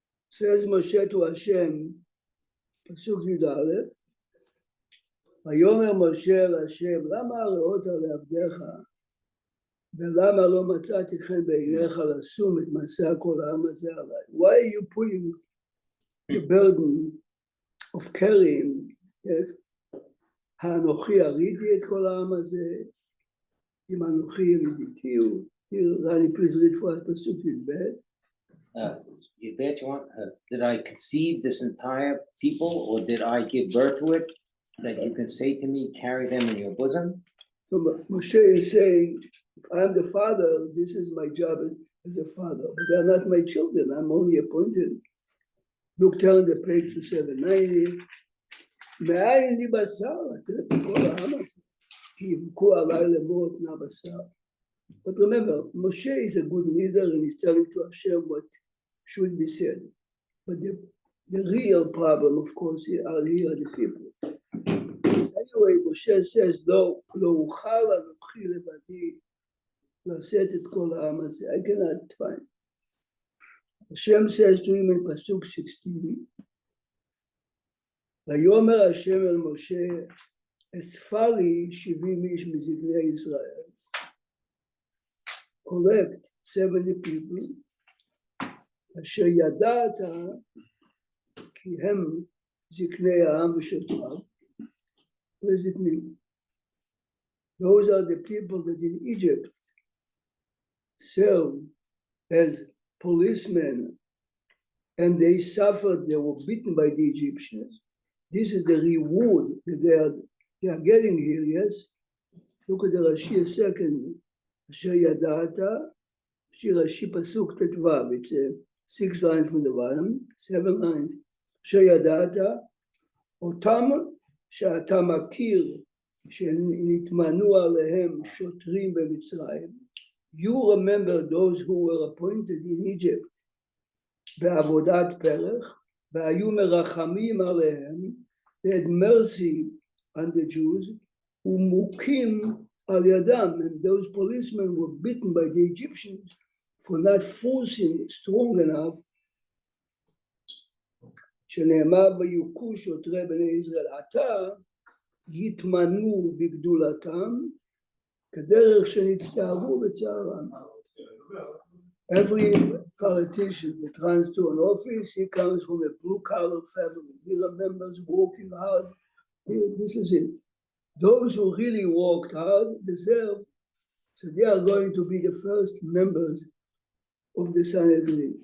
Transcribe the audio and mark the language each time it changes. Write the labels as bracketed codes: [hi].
[en] Says Moshe to Hashem, [he] Pasuk Yud Aleph, Vayomer Moshe Hashem, lama areota le'avdecha, ולמה לא מצאתי חן בעיניך לשום את מסע כל העם הזה עליי? [en] Why are you putting the burden of carrying, yes? [he] האנוכי הריתי את כל העם הזה, אם האנוכי ילידיתי הוא, רני, [en] please read for us [he] פסוק י"ב. [en] You want, did I conceive this entire people, or did I give birth to it, that you can say to me, carry them in your bosom? So Moshe is saying, if I'm the father, this is my job as a father, but they're not my children, I'm only appointed. Look, turn the page to 790. [he] מאין לי בשר, לתת כל העם הזה, כי יבכו עליי למות נא בשר. [en] But remember, Moshe is a good leader and he's telling to Hashem what should be said. But the real problem, of course, are here the people. Anyway, Moshe says, [he] לא אוכל אנוכי לבדי לשאת את כל העם הזה. [en] I cannot find. Hashem says to him in Pasuk 16, [he] ויאמר השם אל משה, אספה לי 70 איש מזקני ישראל. [en] collect 70 people, [he] אשר ידעת כי הם זקני העם ושוטריו. [en] What does it mean? Those are the people that in Egypt served as policemen and they suffered, they were beaten by the Egyptians. This is the reward that they are getting here, yes? Look at the Rashi a second. [he] אשר ידעת, [en] Rashi Pasuk Tetvav, it's 6 lines from the bottom, 7 lines. [he] אשר ידעת, אותם שאתה מכיר, שנתמנו עליהם שוטרים במצרים, [en] you remember those who were appointed in Egypt, [he] בעבודת פרח, והיו מרחמים עליהם, [en] they had mercy on the Jews, [he] ומוכים על ידם, [en] and those policemen were beaten by the Egyptians for not forcing strong enough, [he] שנאמר ויוכו שוטרי בני ישראל, עתה יתמנו בגדולתם, כדרך שנצטערו בצערם. [en] Every politician that runs to an office, he comes from a blue-collar family. He remembers working hard. This is it. Those who really worked hard deserve, so they are going to be the first members of the Sanhedrin.